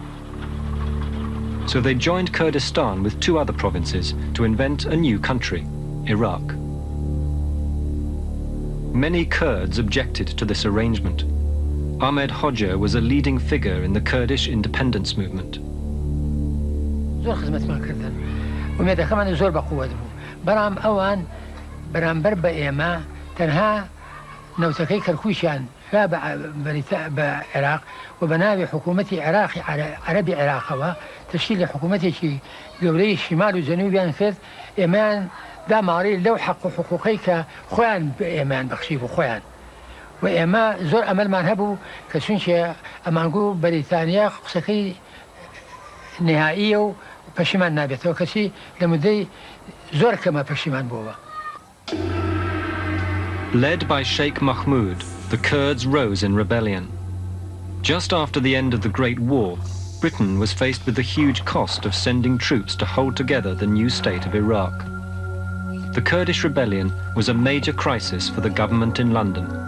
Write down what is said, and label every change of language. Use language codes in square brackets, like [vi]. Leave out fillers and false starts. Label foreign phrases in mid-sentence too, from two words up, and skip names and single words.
[en] So they joined Kurdistan with 2 other provinces to invent a new country, Iraq. Many Kurds objected to this arrangement. Ahmed Hoxha was a leading figure in the Kurdish independence movement. [ckb] ومێدە خەمانە زۆر بەقووەت بوو بەڵام ئەوان بەرامبەر بە ئێمە تەنها نەوتەکەی کەرکووشیان بە عێراق و بە ناوی حکوومەتی عێراقی عەرەبی عێراقەوە تشکیل لە حکوومەتێکی گەورەی شیمال و جەنوبیان کرد ئێمەیان داماڕی لەو حەق و حقوقەی کە خۆیان بە ئێمەیان بەخشی بوو خۆیان و ئێمە زۆر ئەمەلمان هەبوو کە چونکە ئەمانگوو بەریتانیا قسەکەی نهائیە و پەشیمان نابێتەوە کەسی لە مدەی زۆر کەمە پەشیمان بووە. [en] Led by Sheikh Mahmud, the Kurds rose in rebellion. Just after the end of the Great War, Britain was faced with the huge cost of sending troops to hold together the new state of Iraq. The Kurdish rebellion was a major crisis for the government in London.